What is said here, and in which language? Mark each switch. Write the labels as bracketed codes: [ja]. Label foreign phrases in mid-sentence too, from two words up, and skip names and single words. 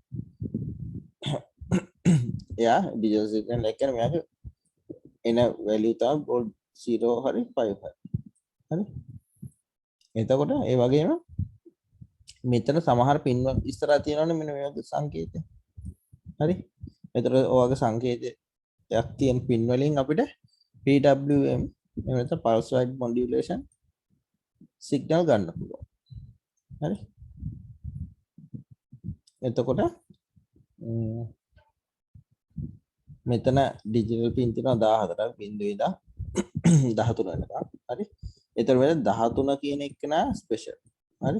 [si] එයා [en] digital signal [si] එක කියන්නේ මෙයාගේ එන value තමයි volt 0 හරි 5 හරි. හරි. එතකොට ඒ වගේම මෙතන සමහර පින් ඉස්සරහා තියෙනවනේ මෙන්න මේ වගේ සංකේත. හරි. එතකොට ඔයගේ සංකේතයක් තියෙන පින් වලින් අපිට PWM එහෙම නැත්නම් [en] pulse width modulation signal [si] ගන්න පුළුවන්. හරි. එතකොට මෙතන [en] digital pin [si] තියෙනවා 14ක් බිඳුවේ 13 වෙනකම්. හරි. එතකොට මෙතන 13 කියන එක නා ස්පෙෂල්. හරි.